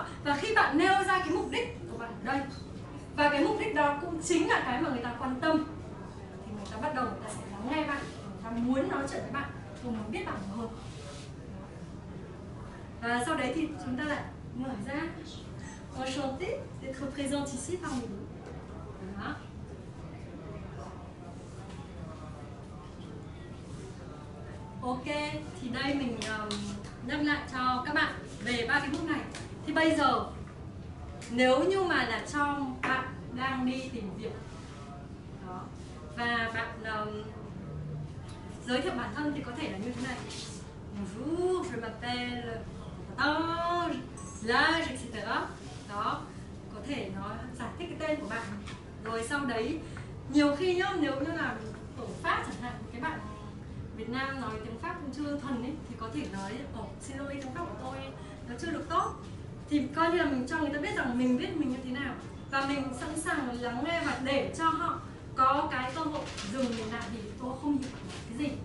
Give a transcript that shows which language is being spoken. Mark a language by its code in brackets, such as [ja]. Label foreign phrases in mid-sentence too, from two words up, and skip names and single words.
[vi] Và khi bạn nêu ra cái mục đích của bạn ở đây, và cái mục đích đó cũng chính là cái mà người ta quan tâm, thì người ta bắt đầu người ta sẽ lắng nghe bạn, người ta muốn nói chuyện với bạn, và muốn biết bạn hơn. Và sau đấy thì chúng ta lại mở ra. [fr] Enchantée d'être présente ici parmi nous. Voilà. [vi] Ok, thì đây mình nhắc lại cho các bạn về ba cái bước này. Thì bây giờ nếu như mà là cho bạn đang đi tìm việc đó, và bạn giới thiệu bản thân thì có thể là như thế này: [fr] Bonjour, je m'appelle l'âge, etc. [vi] Đó, có thể nó giải thích cái tên của bạn. Rồi sau đấy nhiều khi nhá, nếu như là ở Pháp chẳng hạn, cái bạn Việt Nam nói tiếng Pháp cũng chưa thuần ấy, thì có thể nói xin lỗi, tiếng Pháp của tôi nó chưa được tốt, thì coi như là mình cho người ta biết rằng mình biết mình như thế nào, và mình sẵn sàng lắng nghe và để cho họ có cái cơ hội dừng mình lại vì tôi không hiểu cái gì.